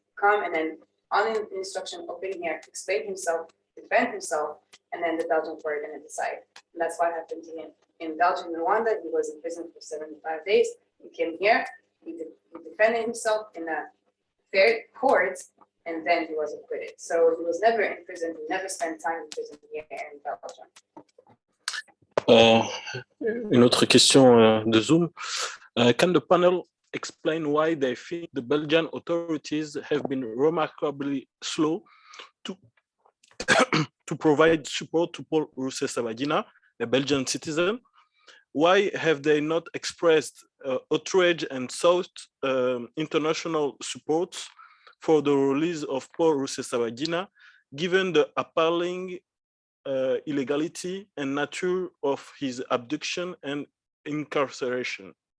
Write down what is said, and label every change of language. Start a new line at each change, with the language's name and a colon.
English: Come and then on an instruction, open here, explain himself, defend himself, and then the Belgian court are going to decide. And that's what happened to him. In Belgium and Rwanda, he was in prison for 75 days. He came here, he defended himself in a fair court, and then he was acquitted. So he was never in prison, he never spent time in prison here in Belgium.
French: Une autre question de Zoom.
English: Can the panel explain why they think the Belgian authorities have been remarkably slow to provide support to Paul Rusesabagina, a Belgian citizen? Why have they not expressed outrage and sought international support for the release of Paul Rusesabagina, given the appalling illegality and nature of his abduction and incarceration?